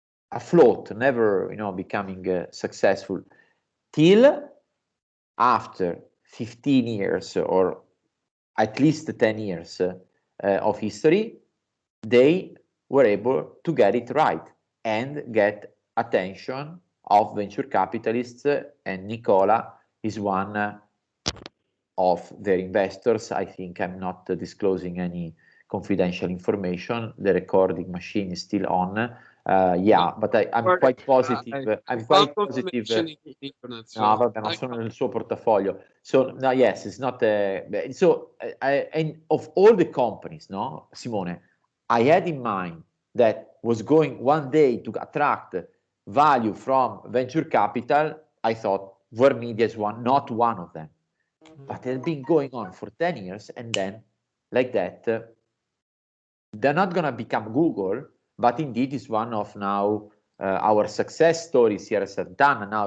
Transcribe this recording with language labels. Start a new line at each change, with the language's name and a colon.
English: afloat, never, becoming successful, till after 15 years or at least 10 years of history, they were able to get it right and get attention of venture capitalists, and Nicola is one of their investors. I think I'm not disclosing any confidential information. The recording machine is still on. Yeah, but I'm quite positive. I'm quite positive.
Italian: No, vabbè, non sono nel suo portafoglio.
English: So no, yes, it's not. So and of all the companies, no, Simone, I had in mind that was going one day to attract value from venture capital. I thought VR Media is not one of them, but it had been going on for 10 years, and then like that, they're not gonna become Google, but indeed is one of now our success stories here at Sant'Anna.